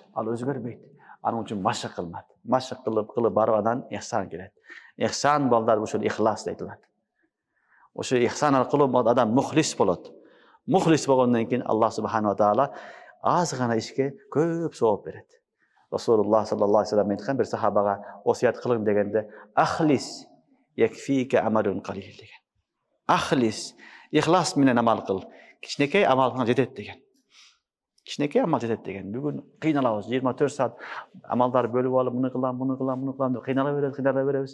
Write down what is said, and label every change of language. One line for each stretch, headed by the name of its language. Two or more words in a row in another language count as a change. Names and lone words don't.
Kyrgyz: Ал өзгөрбөйт. Анын үчүн машык кылынат. Машык кылып барып анан ихсан келет. Ихсан балдар ушул ихлас айтылат. Ошо ихсан аркылуу адам мухлис болот. Мухлис болгондон кийин Аллах субханала таала аз гана ишке көп сооп берет. Расулуллах
Arabic: صلى الله عليه وسلم
Kyrgyz: айткан бир сахабага осуят кылың дегенде,
Arabic: أخلص يكفيك عمل قليل
Kyrgyz: деген. Ахлис, ихлас менен амал кыл. Кичинекей амалыңа жетет деген. Кичинекей амал жетет деген. Бүгүн кыйналабыз, 24 саат амалдар бөлүп алып, муну кылам деп кыйнала беребиз.